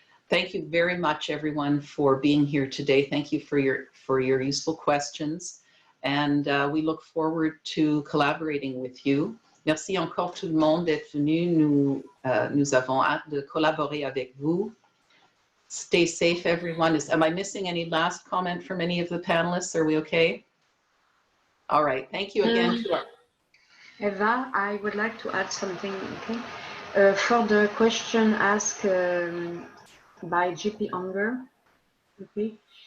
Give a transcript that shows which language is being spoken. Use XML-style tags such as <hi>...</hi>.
<en>Thank you very much, everyone, for being here today. Thank you for your useful questions, and we look forward to collaborating with you.</en> <fr>Merci encore tout le monde d'être venu. Nous avons hâte de collaborer avec vous.</fr> <en>Stay safe, everyone. Am I missing any last comment from any of the panelists? Are we okay? All right. Thank you again. Eva, I would like to add something. Okay. For the question asked by GP Unger, okay.</en>